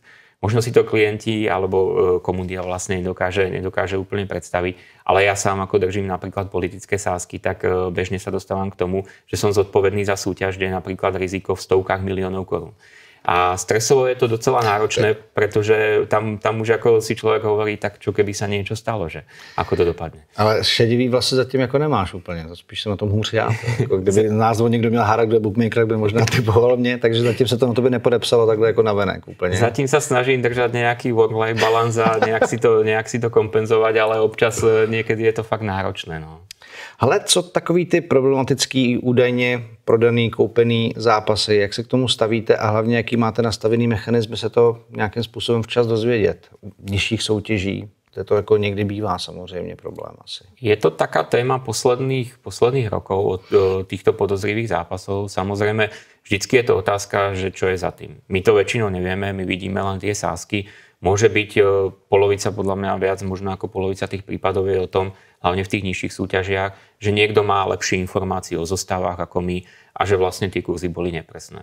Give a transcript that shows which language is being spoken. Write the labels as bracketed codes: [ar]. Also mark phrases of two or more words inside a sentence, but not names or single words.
[sk] Možno si to klienti alebo komunita vlastne nedokáže úplne predstaviť, ale ja sám ako držím napríklad politické sázky, tak bežne sa dostávam k tomu, že som zodpovedný za súťaž, kde je napríklad riziko v stovkách miliónov korún. A stresovo je to docela náročné, pretože tam už ako si človek hovorí, tak čo keby sa niečo stalo, že ako to dopadne. [cs] Ale šedivý vlasy zatím jako nemáš úplně, to spíš jsem na tom hůř já. Jako kdyby názvu někdo měl hárak, kdo bookmaker, by možná typoval mě, takže zatím se to na tobě nepodepsalo takhle jako navenek úplně. Zatím sa snažím držať nejaký [en] work-life balance [cs] a nejak si to kompenzovať, ale občas niekedy je to fakt náročné. No. Ale co takový ty problematický údajně prodaný, koupený zápasy, jak se k tomu stavíte a hlavně jaký máte nastavený mechanizmy se to nějakým způsobem včas dozvědět? U nižších soutěží to jako někdy bývá samozřejmě problém asi. [sk] Je to taká téma posledných rokov od týchto podozrivých zápasov. Samozrejme, vždycky je to otázka, že čo je za tým. My to väčšinou nevieme, my vidíme len tie sázky. Môže byť polovica, podľa mňa viac, možno ako polovica tých prípadov je o tom, hlavne v tých nižších súťažiach, že niekto má lepšie informácie o zostavách ako my a že vlastne tie kurzy boli nepresné.